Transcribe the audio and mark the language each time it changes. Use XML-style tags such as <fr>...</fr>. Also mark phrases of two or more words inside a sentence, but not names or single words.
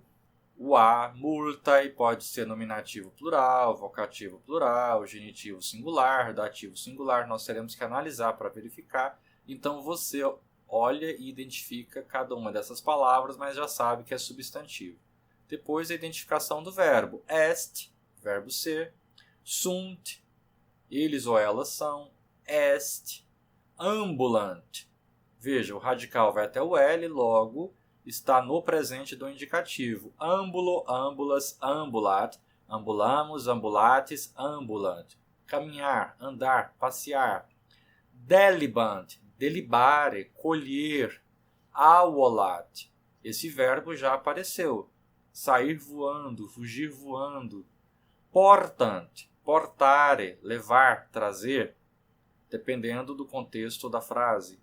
<pt>O A, multae, pode ser nominativo plural, vocativo plural, genitivo singular, dativo singular. Nós teremos que analisar para verificar. Então, você olha e identifica cada uma dessas palavras, mas já sabe que é substantivo. Depois, a identificação do verbo. Est, verbo ser. Sunt, eles ou elas são.</pt> <la>Est, ambulant.</la> <pt>Veja, o radical vai até o L, logo está no presente do indicativo.</pt> <la>Ambulo, ambulas, ambulat. Ambulamos, ambulates, ambulant.</la> <pt>Caminhar, andar, passear.</pt> <la>Delibant, delibare,</la> <pt>colher. Auolat. Esse verbo já apareceu. Sair voando, fugir voando.</pt> <la>Portant, portare,</la> <pt>levar, trazer, dependendo do contexto da frase.</pt>